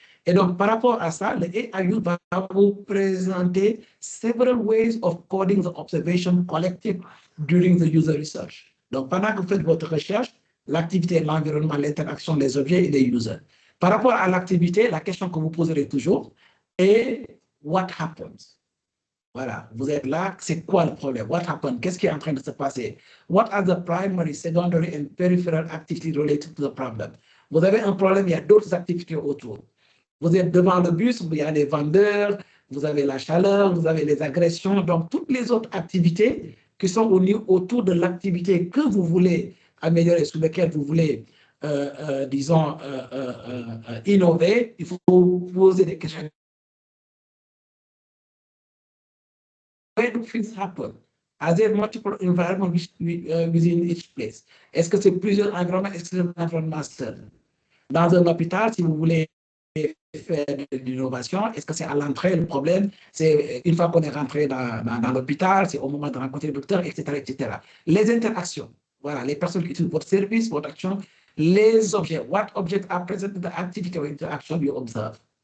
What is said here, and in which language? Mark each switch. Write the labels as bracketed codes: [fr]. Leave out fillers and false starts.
[fr] Et donc, par rapport à ça, le AIU va vous présenter [en] several ways of coding the observation collected during the user research. [fr] Donc, pendant que vous faites votre recherche, l'activité, l'environnement, l'interaction, les objets et les users. Par rapport à l'activité, la question que vous poserez toujours est [en] what happens? [fr] Voilà, vous êtes là, c'est quoi le problème? [en] What happened? [fr] Qu'est-ce qui est en train de se passer? [en] What are the primary, secondary and peripheral activities related to the problem? [fr] Vous avez un problème, il y a d'autres activités autour. Vous êtes devant le bus, il y a les vendeurs, vous avez la chaleur, vous avez les agressions, donc toutes les autres activités qui sont autour de l'activité que vous voulez améliorer, sur laquelle vous voulez, disons, innover, il faut poser des questions. [en] Where do things happen? Are there multiple environments within each place? [fr] Est-ce que c'est plusieurs environnements? Est-ce que c'est un environnement seul? Dans un hôpital, si vous voulez faire de l'innovation, est-ce que c'est à l'entrée le problème? C'est une fois qu'on est rentré dans l'hôpital, c'est au moment de rencontrer le docteur, etc., etc. Les interactions, voilà, les personnes qui utilisent votre service, votre action, les objets, [en] what objects are present in the activity or interaction you observe.